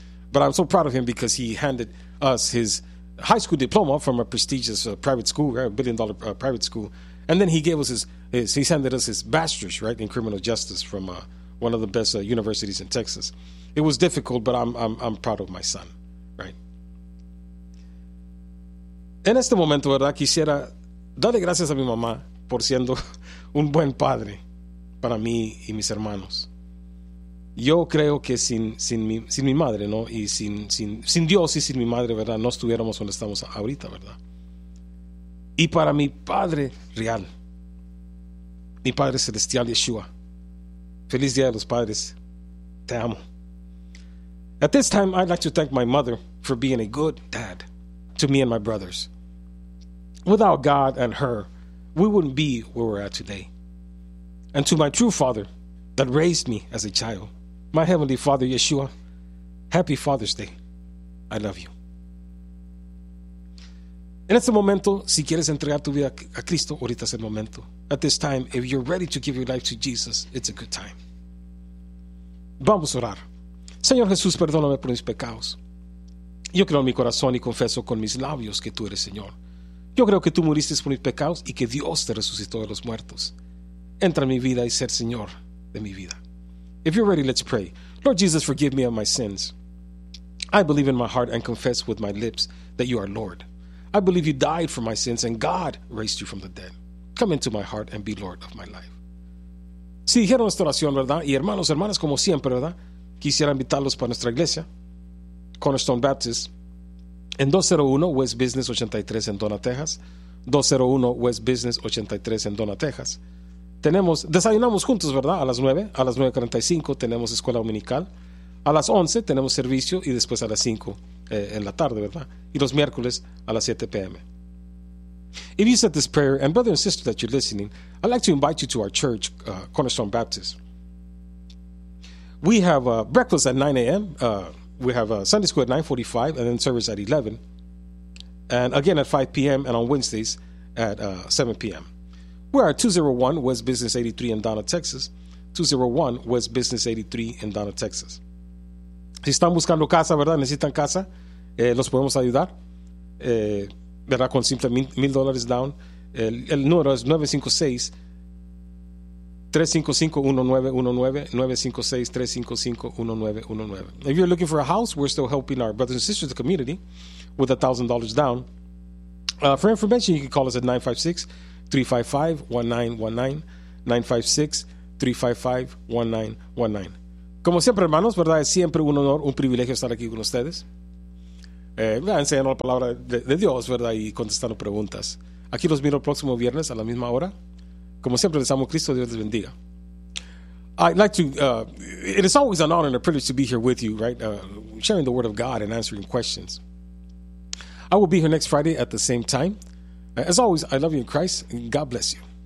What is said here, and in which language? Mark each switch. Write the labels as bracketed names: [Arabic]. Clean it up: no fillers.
[English] But I'm so proud of him because he handed us his high school diploma from a prestigious private school, right, $1 billion private school. And then he gave us his bachelor's, right, in criminal justice from one of the best universities in Texas. It was difficult, but I'm proud of my son, right? [Spanish] En este momento, ¿verdad? Quisiera darle gracias a mi mamá por siendo un buen padre para mí y mis hermanos. Yo creo que sin mi madre, ¿no? Y sin Dios y sin mi madre, ¿verdad? No estuviéramos donde estamos ahorita, ¿verdad? Y para mi Padre real, mi Padre Celestial, Yeshua, feliz Día de los Padres, te amo. [English] At this time, I'd like to thank my mother for being a good dad to me and my brothers. Without God and her, we wouldn't be where we're at today. And to my true father that raised me as a child, my Heavenly Father, Yeshua, happy Father's Day. I love you. [Spanish] En este momento, si quieres entregar tu vida a Cristo, ahorita es el momento. [English] At this time, if you're ready to give your life to Jesus, it's a good time. [Spanish] Vamos a orar. Señor Jesús, perdóname por mis pecados. Yo creo en mi corazón y confieso con mis labios que tú eres Señor. Yo creo que tú muriste por mis pecados y que Dios te resucitó de los muertos. Entra en mi vida y ser Señor de mi vida. [English] If you're ready, let's pray. Lord Jesus, forgive me of my sins. I believe in my heart and confess with my lips that you are Lord. I believe you died for my sins and God raised you from the dead. Come into my heart and be Lord of my life. [Spanish] Si dijeron esta oración, ¿verdad? Y hermanos, hermanas, como siempre, ¿verdad? Quisiera invitarlos para nuestra iglesia, Cornerstone Baptist, en 201 West Business 83 en Donna, Texas. 201 West Business 83 en Donna, Texas. Tenemos, desayunamos juntos, ¿verdad? A las 9, a las 9:45 tenemos escuela dominical. A las 11 tenemos servicio y después a las 5 en la tarde, ¿verdad? Y los miércoles a las 7 p.m. [English] If you said this prayer, and brother and sister that you're listening, I'd like to invite you to our church, Cornerstone Baptist. We have breakfast at 9 a.m. We have Sunday school at 9:45 and then service at 11. And again at 5 p.m. and on Wednesdays at 7 p.m. We are at 201 West Business 83 in Donna, Texas. 201 West Business 83 in Donna, Texas. [Spanish] Si están buscando casa, ¿verdad? Necesitan casa. Los podemos ayudar. ¿Verdad? Con simple $1,000 down. El número es 956-355-1919. 956-355-1919. [English] If you're looking for a house, we're still helping our brothers and sisters in the community with $1,000 down. For information, you can call us at 956-355-1919. [Spanish] 956-355-1919. Como siempre, hermanos, ¿verdad? Es siempre un honor, un privilegio estar aquí con ustedes. Me enseñó la palabra de Dios, ¿verdad? Y contestando preguntas. Aquí los miro el próximo viernes a la misma hora. Como siempre, les amo Cristo. Dios les bendiga. [English] I'd like to, it is always an honor and a privilege to be here with you, right? Sharing the word of God and answering questions. I will be here next Friday at the same time. As always, I love you in Christ and God bless you.